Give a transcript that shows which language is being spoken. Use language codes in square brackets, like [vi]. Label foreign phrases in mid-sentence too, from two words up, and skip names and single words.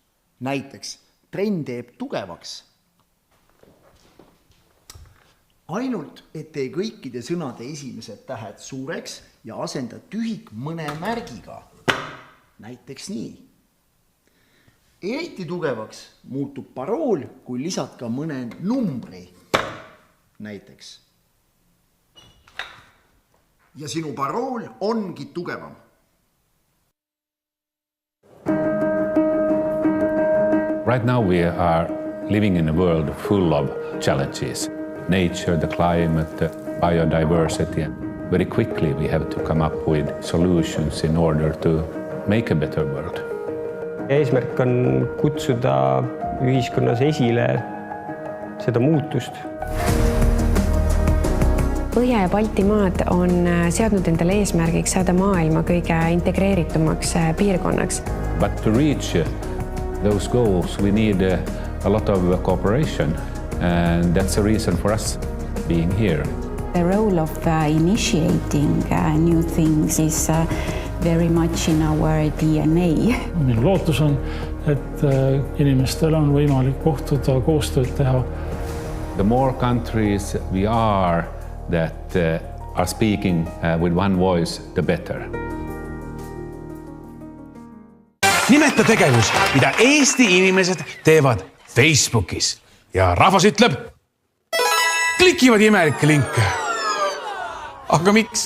[et] Näiteks trenn teeb tugevaks. Ainult, et tee kõikide sõnade esimesed tähed suureks ja asenda tühik mõne märgiga. Näiteks nii. Eriti tugevaks muutub parool, kui lisad ka mõne numbri. Näiteks. Ja sinu parool ongi tugevam. [en] Right now we are living in a world full of challenges. Nature, the climate, the biodiversity. Very quickly we have to come up with solutions in order to make a better world. [et] Eesmärk on kutsuda ühiskonnas esile seda muutust. Põhja- ja Baltimaad on seadnud endale eesmärgiks saada maailma kõige integreeritumaks piirkonnaks. [en] But to reach those goals we need a lot of cooperation. And that's the reason for us being here. The role of initiating new things is very much in our DNA. [et] Minu lootus on, et inimestel on võimalik kohtuda, koostööd teha. [en] The more countries we are that are speaking with one voice, the better. [et] Nimeta tegevus, mida Eesti inimesed teevad Facebookis. Ja rahvas ütleb klikivad imelikke linke. Aga miks?